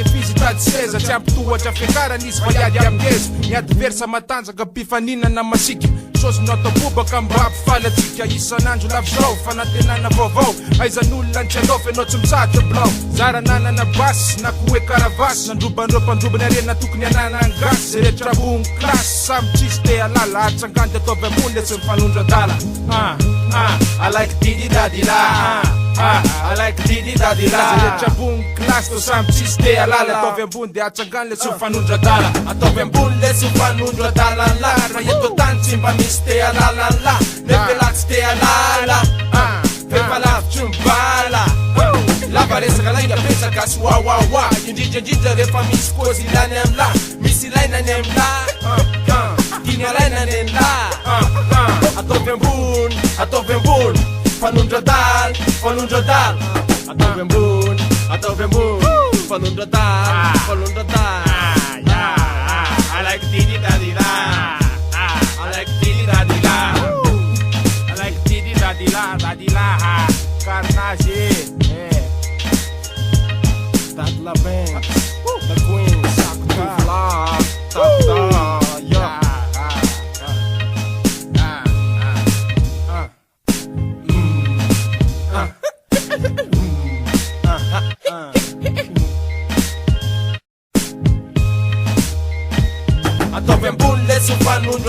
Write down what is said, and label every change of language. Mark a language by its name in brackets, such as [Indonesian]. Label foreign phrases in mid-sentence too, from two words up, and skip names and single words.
[Malagasy] rehefa izy tady seza tsy ampitohatra fiakarany izy fa iady amingeza miady versa matanjaka mpifaninana masika sosy natabobaka mba ampifalatsika isan'andro lavizao fanatenana vaovao aizan'olona ny tsy andofy anao tsy misatra blao zara nanana basy na koe karavasy nandrobanropandrobany arena tokony anana angasy ze rehetra bony klasy samy tsisy te alala atsangany de ataovy ambony le tsy mifanondro adala [English] I like Didi Daddy La I like Didi Daddy La [Malagasy] ze rehetra bony klasy to samy tsisy te alala ataovy ambony de atsangany le tsy mifanondro adala ataovy ambony le tsy mifanondro adalanla raha eto tany tsy mba misy te alalanla nefela tsy te alala fefa lavitry mibala lava resaka lainga petsaka sy wawawa indrindraindrindra rehefa misy kozy ilany amla misy ilainany amla diny alainany anla ataovy ambony fanondro adala ataovy ambony fanondro adala [English] I like Didi Daddy La I like Didi Daddy La I like Didi Daddy La Carnage [Malagasy] Dadla Banks The Queen Sakta Fla Takta Yeah ataovy ambony lesy fanondro